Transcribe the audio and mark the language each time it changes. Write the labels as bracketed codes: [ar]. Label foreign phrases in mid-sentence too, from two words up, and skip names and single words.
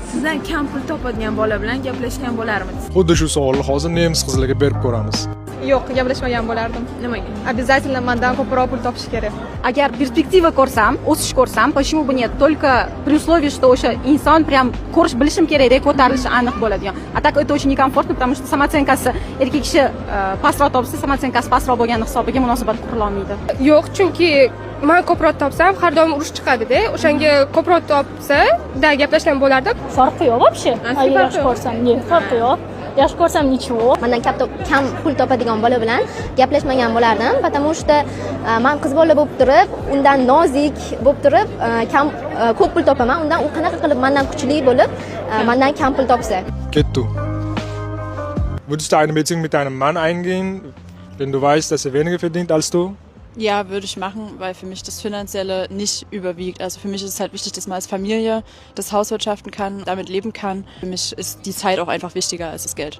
[uz] bizdan kam pul topadigan bola bilan gaplashgan bo'larmiz. Xuddi shu savolni hozir nemis qizlarga berib ko'ramiz. Yo'q, gaplashmagan bo'lardim. Nimaga? Обязательно mendan ko'proq pul topish kerak. Agar perspektiva ko'rsam, o'sish ko'rsam, [ru] почему бы нет? Только при условии, что [uz] o'sha inson прям ko'rish bilishim kerakda, ko'tarilishi aniq bo'ladigan. [ru] А так это очень некомфортно, потому что [uz] samotsenkasi erkak kishi pastroq topsa, samotsenkasi pastroq bo'lgani hisobiga munosabat qurila olmaydi. Yo'q, chunki men ko'proq topsam, har doim urush chiqadi-da. O'shanga ko'proq topsa-da gaplashgan bo'lardim. Farqi yo'q вообще. Yaxshi ko'rsam, farqi yo'q. Yaxshi ko'rsam ничего. Mendan kam pul topadigan bola bilan gaplashmagan bo'lardim, [ru] потому что [uz] men qiz bola bo'lib turib, undan nozik bo'lib turib, ko'p pul topaman. Undan u qanaqa qilib mendan kuchli bo'lib, mendan kam pul topsa. Kettu. [de] Würdest du eine Beziehung mit einem Mann eingehen, wenn du weißt, dass er weniger verdient als du? Ja, würde ich machen, weil für mich das Finanzielle nicht überwiegt. Also für mich ist es halt wichtig, dass man als Familie das Hauswirtschaften kann, damit leben kann. Für mich ist die Zeit auch einfach wichtiger als das Geld.